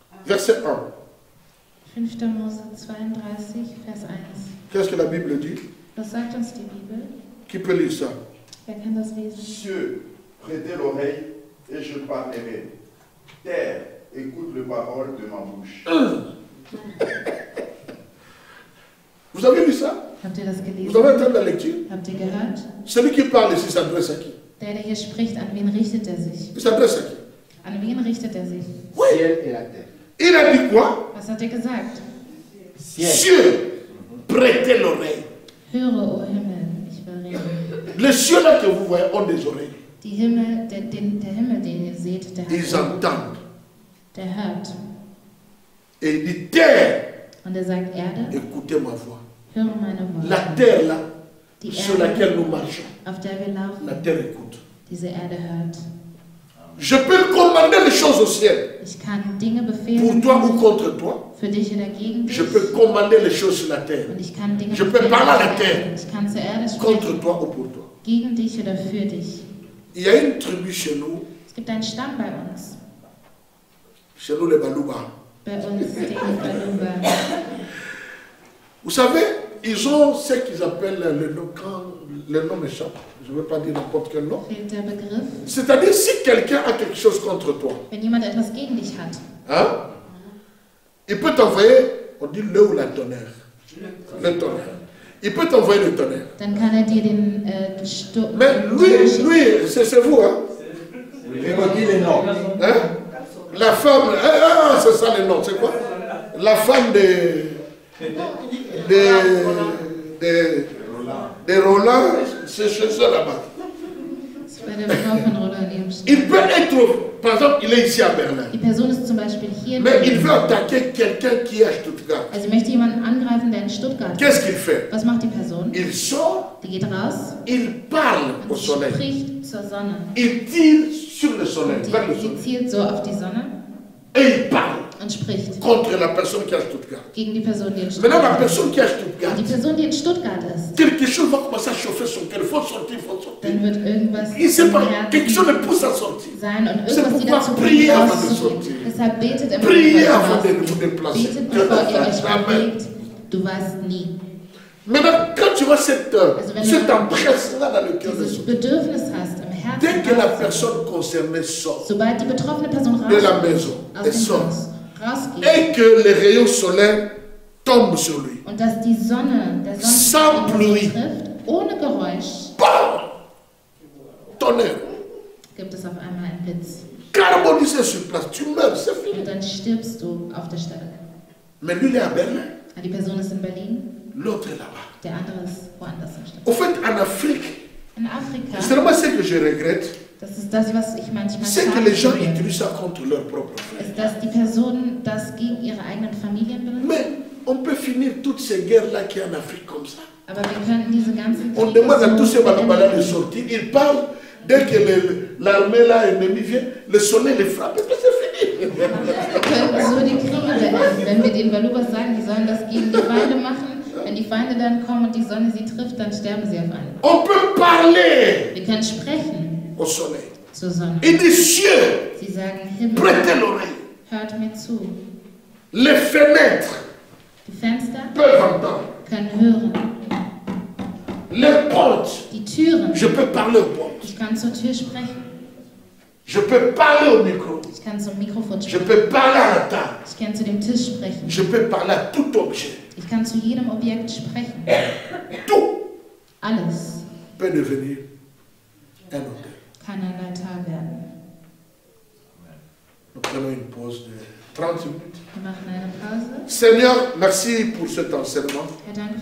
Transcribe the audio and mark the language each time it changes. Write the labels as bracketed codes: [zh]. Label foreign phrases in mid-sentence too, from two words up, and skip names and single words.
[fr] verset 1. [de] 5. Mose 32, Vers 1. [fr] Qu'est-ce que la Bible dit? [de] Was sagt uns die Bibel? [fr] Qui peut lire ça? [de] Wer kann das lesen? [fr] Cieux, prêtez l'oreille et je parlerai. Terre, écoute les paroles de ma bouche. Vous avez lu ça? [de] Habt ihr das [fr] Vous [de] gelesen? [fr] avez entendu la lecture? [de] Habt ihr gehört? [fr] Celui qui parle ici s'adresse à qui? [de] Der hier spricht, an wen richtet er sich? [fr] Il s'adresse à qui? [de] An wen richtet er sich? [fr] Ciel et la terre. Il a dit quoi? [de] Was hat er gesagt? [fr] Ciel. Cieux, prêtez l'oreille. [de] Höre, o Himmel, ich will reden. [fr] Les cieux là que vous voyez ont des oreilles. [de] Der Himmel, den ihr seht, der [fr] Ils [de] hat Ohren. [fr] entendent. [de] Der hört. [fr] Et il dit terre, [de] Und er sagt, Erde, [fr] écoutez ma voix. [de] höre meine [fr] La [de] Worte. [fr] terre là, [de] Die [fr] sur [de] Erde, [fr] laquelle nous marchons, [de] auf der wir [fr] la [de] laufen, [fr] terre écoute. [de] diese Erde hört. [fr] Je peux commander les choses au ciel. [de] Ich kann Dinge [fr] Pour [de] befehlen, [fr] toi ou contre toi. [de] für dich oder gegen dich. [fr] Je peux commander les choses sur la terre. [de] Und ich kann Dinge [fr] Je peux [de] befehlen, [fr] parler à la [de] zur Erde. [fr] terre. [de] Ich kann zur Erde [fr] Contre [de] sprechen, [fr] toi ou pour toi. [de] gegen dich oder für dich. [fr] Il y a une tribu chez nous [de] Es gibt einen Stamm bei uns, [fr] les Balouba. [de] die Baluba. [fr] Vous savez, ils ont ce qu'ils appellent le nom, quand le nom m'échappe. Je ne veux pas dire n'importe quel nom. [de] Fehlt der Begriff. [fr] C'est-à-dire, si quelqu'un a quelque chose contre toi, [de] Wenn jemand etwas gegen dich hat, [fr] hein, il peut t'envoyer, on dit le ou la tonnerre. Le tonnerre. Il peut t'envoyer le tonnerre. [de] dann kann er dir den Sturm. [fr] Mais lui, c'est vous, hein? Je vous dis les noms. Hein? La femme, c'est ça le nom, c'est quoi? La femme de Roland, c'est chez eux là-bas. [de] Das war der Frau von Roland in ihrem Stamm. [fr] Il peut être, par exemple, il est ici à Berlin, [de] Die Person ist zum Beispiel hier in [fr] mais il [de] Berlin. [fr] veut attaquer quelqu'un qui est à Stuttgart. [de] Also möchte jemanden angreifen, der in Stuttgart ist. [fr] Qu'est-ce qu'il fait? [de] Was macht die Person? [fr] Il sort, [de] Die geht raus [fr] il parle au [de] und [fr] soleil, [de] spricht zur Sonne. [fr] il tire sur le soleil, vers le [de] Sie [fr] soleil, [de] zielt so auf die Sonne [fr] et il parle [de] und spricht [fr] contre la personne qui est à Stuttgart. [de] gegen die Person, die in [fr] Maintenant, la [de] Stuttgart ist. [fr] personne qui est à Stuttgart, [de] Die Person, die in Stuttgart ist, [fr] quelque chose va commencer à chauffer son cœur, il faut sortir, il faut sortir. [de] dann wird irgendwas [fr] Il sait [de] im [fr] pas, quelque chose [de] Herzen [fr] le pousse à sortir. [de] sein und [fr] C'est [de] irgendwas, die [fr] pourquoi [de] dazu [fr] priez [de] bringt, [fr] avant de [de] rauszugehen. [fr] sortir. [de] Deshalb betet immer, [fr] Priez [de] bevor ihr [fr] avant de [de] rausgeht. [fr] vous déplacer. [de] Betet, bevor ihr euch [fr] Amen. [de] bewegt. Du weißt nie. [fr] Maintenant, quand tu vois cette [de] wenn [fr] empresse-là dans le cœur de [de] dieses [fr] son, [de] Bedürfnis hast im [fr] dès [de] Herzen, [fr] que la [de] rauszugehen, [fr] personne concernée sort [de] sobald die betroffene Person [fr] de la [de] rausgeht, [fr] maison, [de] aus [fr] elle [de] dem [fr] sort, [de] Haus, rausgeht, [fr] et que les rayons solaires tombent sur lui, [de] und dass die Sonne, der [fr] Sans [de] Sonnenstrahl [fr] pluie. [de] ihn trifft, ohne Geräusch, [fr] bam, tonnerre, [de] gibt es auf einmal einen Blitz. [fr] carbonisé sur place, tu meurs, c'est fini. [de] Und dann stirbst du auf der Stelle. [fr] Mais lui, il est à Berlin, [de] Die Person ist in Berlin, [fr] l'autre est là-bas. [de] der andere ist woanders in Stadt. [fr] Au fait, en Afrique, [de] In Afrika, [fr] seulement ce que je regrette, [de] das ist das, was ich manchmal [fr] c'est que [de] schade [fr] les gens [de] finde, [fr] utilisent ça contre leur propre frère. [de] ist, dass die Personen das gegen ihre eigenen Familien benutzen. [fr] Mais on peut finir toutes ces guerres-là qui sont en Afrique comme ça. [de] Aber wir könnten diese ganzen [fr] On demande à tous ces [de] so [fr] balabala de [de] beenden. [fr] sortir. Ils parlent, dès que l'armée là, ennemie vient, le soleil les frappe, et puis c'est fini. [de] Wir könnten so die Kriege beenden, wenn wir den Balubas sagen, die sollen das gegen die Feinde machen. Wenn die Feinde dann kommen und die Sonne sie trifft, dann sterben sie auf einmal. [fr] On peut parler [de] Wir können sprechen [fr] au soleil. [de] zur Sonne. [fr] Il dit cieux, [de] Sie sagen, Himmel, [fr] prêtez l'oreille. [de] hört mir zu. [fr] Les fenêtres [de] Die Fenster [fr] peuvent entendre. [de] können hören. [fr] Les portes, [de] Die Türen, [fr] je peux parler aux portes. [de] ich kann zur Tür sprechen. [fr] Je peux parler au micro. [de] Ich kann zum Mikrofon [fr] Je [de] sprechen. [fr] peux parler à la table. [de] Ich kann zu dem Tisch sprechen. [fr] Je peux parler à tout objet. [de] Ich kann zu jedem Objekt sprechen. [fr] Tout [de] Alles [fr] peut devenir un hôtel. [de] kann ein Altar werden. [fr] Nous prenons une pause de 30 minutes. [de] Wir machen eine Pause. [fr] Seigneur, merci pour cet enseignement. [de] Herr, danke für